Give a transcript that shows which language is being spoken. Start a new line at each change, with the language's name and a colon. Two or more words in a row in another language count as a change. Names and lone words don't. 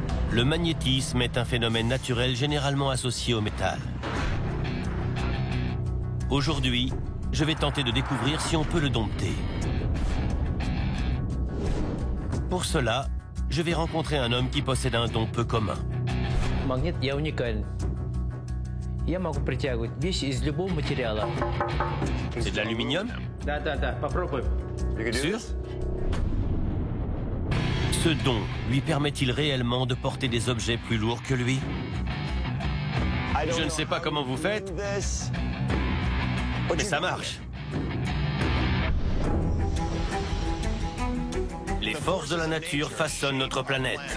French: Le magnétisme est un phénomène naturel généralement associé au métal. Aujourd'hui, je vais tenter de découvrir si on peut le dompter. Pour cela, je vais rencontrer un homme qui possède un don peu commun.
Russian: Магнит я уникален. Я могу притягивать вещи из любого материала.
French: C'est de l'aluminium?
Russian: Да, попробуем.
French: Sûr? Ce don lui permet-il réellement de porter des objets plus lourds que lui? Je ne sais pas comment vous faites, mais ça marche. Les forces de la nature façonnent notre planète.